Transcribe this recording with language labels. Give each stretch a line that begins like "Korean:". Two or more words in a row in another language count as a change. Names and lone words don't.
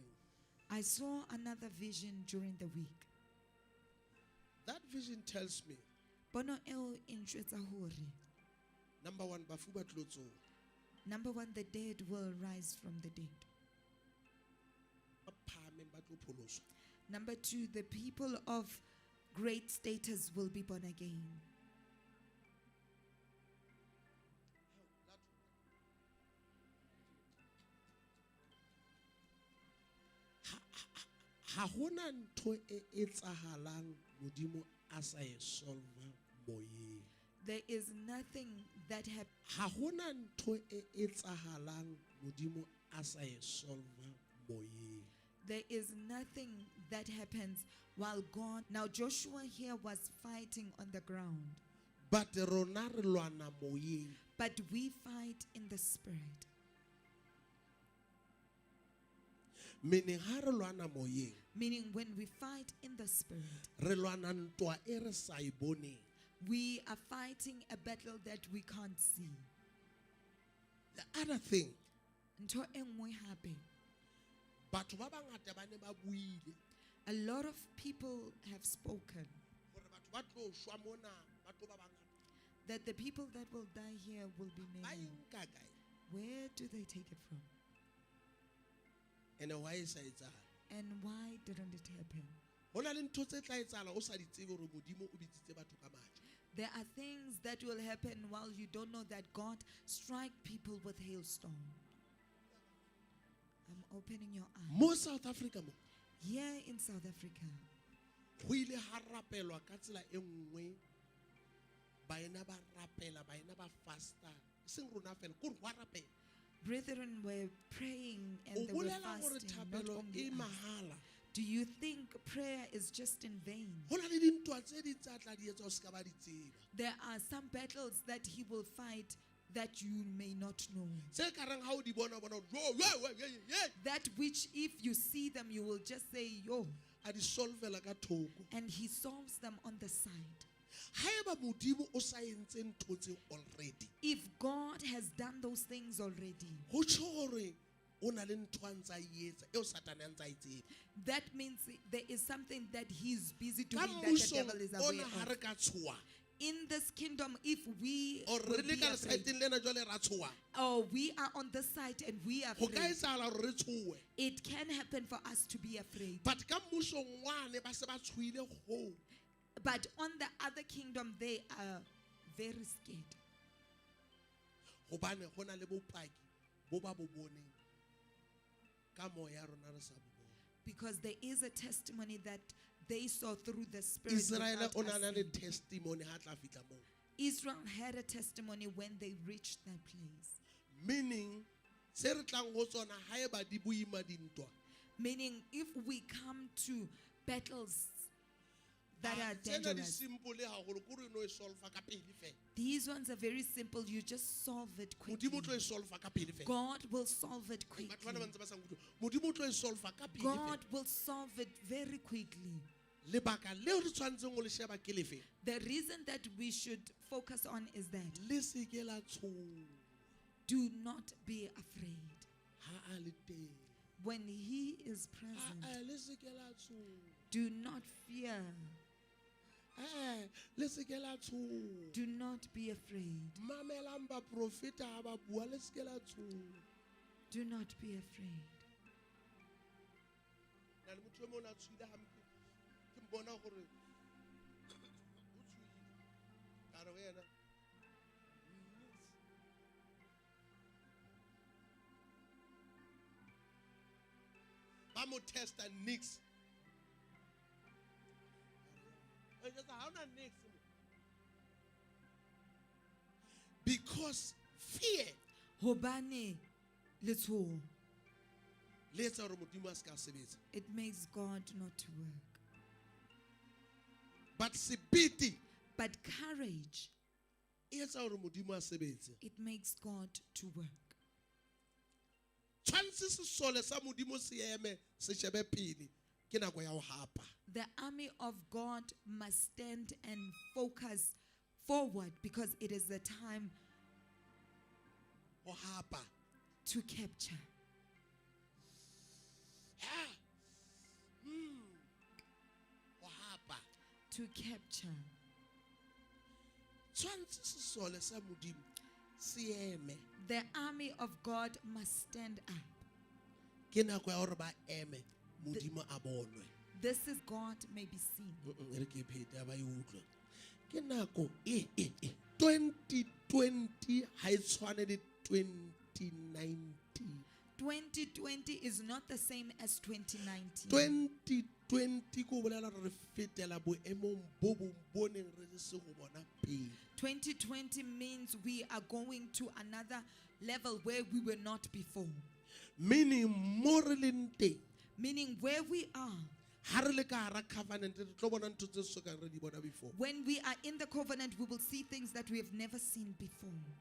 English: I saw another vision during the week. That vision tells me,
Southern Sotho: Pono eo e njwetsa hore, number 1, bafu ba tlo tsoha.
English: number 1, the dead will rise from the dead.
Southern Sotho: Ba phahameng ba tlo pholoswa.
English: Number 2, the people of great status will be born again.
Southern Sotho: Ha hona ntho e etsahalang modimo a sa e solve moyeng.
English: There is nothing that
Southern Sotho: Ha hona ntho e etsahalang modimo a sa e solve moyeng.
English: there is nothing that happens while God. Now Joshua here was fighting on the ground,
Southern Sotho: But rona re lwana moyeng.
English: but we fight in the spirit.
Southern Sotho: Meaning ha re lwana moyeng,
English: Meaning when we fight in the spirit,
Southern Sotho: re lwana ntwa e re sa e boneng.
English: we are fighting a battle that we can't see. The other thing,
Southern Sotho: Ntho e nngwe hape, batho ba bangata ba ne ba buile
English: a lot of people have spoken
Southern Sotho: gore batho ba tlo shwa mona ba tlo ba bangata.
English: that the people that will die here will be
Southern Sotho: Ba
English: many.
Southern Sotho: enka kae?
English: Where do they take it from?
Southern Sotho: Ene why e sa etsahale?
English: And why didn't it happen?
Southern Sotho: Ho na le ntho tse tla etsahala o sa di tsebe hore modimo o bitsitse batho ka majwe.
English: There are things that will happen while you don't know that God strike people with hailstone. opening your eyes.
Southern Sotho: Mo South Africa mo.
English: Here in South Africa,
Southern Sotho: Go ile ha rapelwa ka tsela e nngwe. Baena ba rapela, baena ba fasta. Seng rona fela, go wa rapela.
English: brethren were praying
Southern Sotho: O
English: and they were
Southern Sotho: bolela gore
English: fasting. Not
Southern Sotho: thapelo
English: only
Southern Sotho: e
English: us.
Southern Sotho: mahala.
English: Do you think prayer is just in vain?
Southern Sotho: Go na le dintwa tse di tsa tla di etsa o ska ba di tseba.
English: There are some battles that he will fight that you may not know.
Southern Sotho: Se ka reng ha o di bona bona, yo,
English: That which if you see them, you will just say, yo.
Southern Sotho: a di solvela ka thoko.
English: And he solves them on the side.
Southern Sotho: Haeba modimo o sa entse ntho tse already.
English: If God has done those things already,
Southern Sotho: Go tsho gore o na le ntho a ntsa e etsa eo Satane a ntsa e tseba.
English: that means there is something that he's busy
Southern Sotho: Ka
English: doing that the
Southern Sotho: mmusong
English: devil is aware
Southern Sotho: ona ha
English: of.
Southern Sotho: re ka tshoa.
English: In this kingdom, if we
Southern Sotho: Or re
English: would
Southern Sotho: le
English: be
Southern Sotho: ka
English: afraid,
Southern Sotho: lesaeteng lena jwale ra tshoa.
English: or we are on this side and we are
Southern Sotho: Go ka
English: afraid,
Southern Sotho: etsahala gore re tshoe.
English: it can happen for us to be afraid.
Southern Sotho: But ka mmusong wane ba se ba tshoile go.
English: But on the other kingdom, they are very scared.
Southern Sotho: Gobane go na le bopaki bo ba bo boneng ka moya rona re sa bo bona.
English: Because there is a testimony that they saw through the Spirit.
Southern Sotho: Israel
English: without
Southern Sotho: o
English: us
Southern Sotho: na le
English: seeing.
Southern Sotho: testimony ha tla fitla mo.
English: Israel had a testimony when they reached that place.
Southern Sotho: Meaning se re tlang go tsona haeba di boima dintwa.
English: Meaning, if we come to battles that are
Southern Sotho: Tsena di
English: dangerous,
Southern Sotho: simple haholo ko re no e solve ka pele fela.
English: these ones are very simple. You just solve it quickly.
Southern Sotho: Modimo o tlo e solve ka pele fela.
English: God will solve it
Southern Sotho: Batho
English: quickly.
Southern Sotho: bana ba ntse ba sa nkutlwe. Modimo o tlo e solve ka pele
English: God
Southern Sotho: fela.
English: will solve it very quickly.
Southern Sotho: Lebaka leo re tshwantseng go le sheba ke lefe.
English: The reason that we should focus on is that
Southern Sotho: Le se ke la tshoha
English: do not be afraid.
Southern Sotho: ha a le teng.
English: When He is present,
Southern Sotho: Le se ke la tshoha.
English: do not fear.
Southern Sotho: Le se ke la tshoha.
English: Do not be afraid.
Southern Sotho: Mamelang ba profeta ha ba bua le se ke la tshoha.
English: Do not be afraid.
Southern Sotho: Na le motho o mong a tshohile hampe. Ke mbona gore o tshohile. Ka re ho yena. Ba mo testa nix.
English: Because fear
Southern Sotho: Hobane letshoho, le etsa gore modimo a se ka sebetsa.
English: it makes God not to work.
Southern Sotho: But sebete
English: But courage,
Southern Sotho: e etsa gore modimo a sebetse.
English: it makes God to work.
Southern Sotho: Tshwantse sesole sa modimo se eme se shebe pele ke nako ya ho hapa.
English: The army of God must stand and focus forward because it is the time
Southern Sotho: Ho hapa.
English: to capture.
Southern Sotho: Ho hapa.
English: To capture.
Southern Sotho: Tshwantse sesole sa modimo se eme.
English: The army of God must stand up.
Southern Sotho: Ke nako ya gore ba eme modimo a bonwe.
English: This is God may be seen.
Southern Sotho: Re ke pheta ba e utlwa. Ke nako 2020 ha e tshwane le 2019.
English: 2020 is not the same as 2019.
Southern Sotho: 2020 ko bolela re fetela boemong bo bo boneng re se go bona pele.
English: 2020 means we are going to another level where we were not before.
Southern Sotho: Meaning mo re leng teng
English: Meaning where we are,
Southern Sotho: ha re le ka hara covenant re tlo bona ntho tse so ka re di bona before.
English: when we are in the covenant, we will see things that we have never seen before.